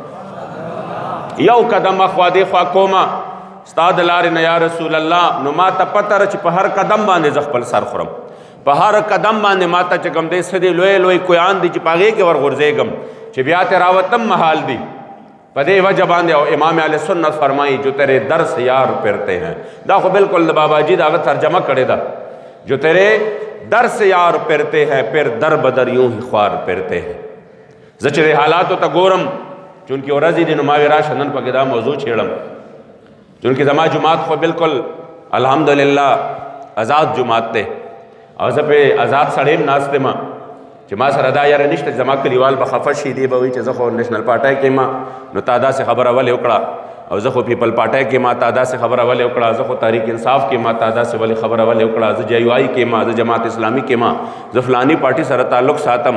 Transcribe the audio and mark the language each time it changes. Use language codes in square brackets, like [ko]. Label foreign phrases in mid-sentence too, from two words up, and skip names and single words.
[ps] یو قدم اخوا دې خوا کومه ستا د لارې نه یا رسول الله، نو ما ته پته ده چې په هر قدم باندې زه خپل سر خورم، په هر قدم باندې ما ته چې کوم دی څه دي لوی لوی کویان دي چې په هغې کې ورغورځېږم چې بیا تې راوتم محال دي. په دې وجه باندې او امام اهل سنت فرمایي [ur] جو تیرے در سے یار پھرتے ہیں، [ps] دا خو بالکل د بابا جي د هغه ترجمه کړې ده، [ur] جو تیرے در سے یار پھرتے ہیں پھر در بدر یوں ہی خوار پھرتے ہیں. [ps] زه چې د حالاتو ته ګورم، چونکې ورځې دي نو ما وې راشه نن پکې دا موضوع چھیړم، چونکې زما جماعت خو بالکل الحمدلله آزاد جماعت دی، او زه پې آزاد سړی هم ناست یم چې ما سره دا یاره نشته چې زما کلیوال به خفه شي، دی به وایي چې زه خو نیشنل پارټۍ کې ما، نو تا داسې خبره ولې وکړه، او زه خو پیپل پارټۍ کې ما تا داسې خبره ولې وکړه، زه خو تحریک انصاف کې ما تا داسې ولې خبره ولې وکړه، زه JUI کې ما، زه جماعت اسلامي کې ما، زه فلانی پارټي سره تعلق ساتم.